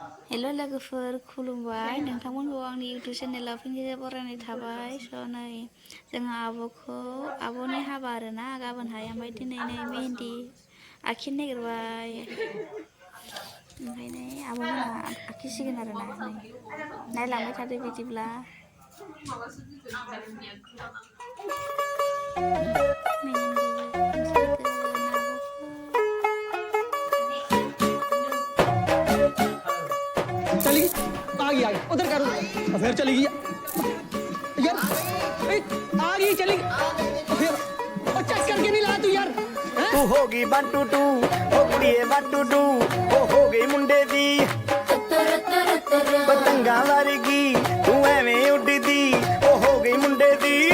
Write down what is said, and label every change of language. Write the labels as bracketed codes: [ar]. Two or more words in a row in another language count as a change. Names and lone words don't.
[brx] हेल' लोगोफोर खुलुमबाय नोंथांमोनखौ आंनि इउटुब चेनेलाव फिन खेबसे बरायनाय थाबाय स' नै जोंहा आब'नि हाबा आरोना गाबोनहाय ओमफ्राय दिनै नै मेहेन्दी आखिनो नागिरबाय ओंखायनो आब'मोनहा आखिसिगोन आरोना नै नायलांबाय थादो बिदिब्ला मेहेन्दी फुनसिगोन [hi] चली आ गई उधर करो फिर चली गई यार आ गई चली फिर चेक करके नहीं ला तू यार [pa] ਤੂ ਹੋਗੀ 1 2 2 ਹੋ ਕੁੜੀਏ 1 2 2 ਹੋ ਗਈ ਮੁੰਡੇ ਦੀ ਪਤੰਗਾਂ ਵਰਗੀ ਤੂ ਐਵੇਂ ਉੱਡਦੀ ਹੋ ਗਈ ਮੁੰਡੇ ਦੀ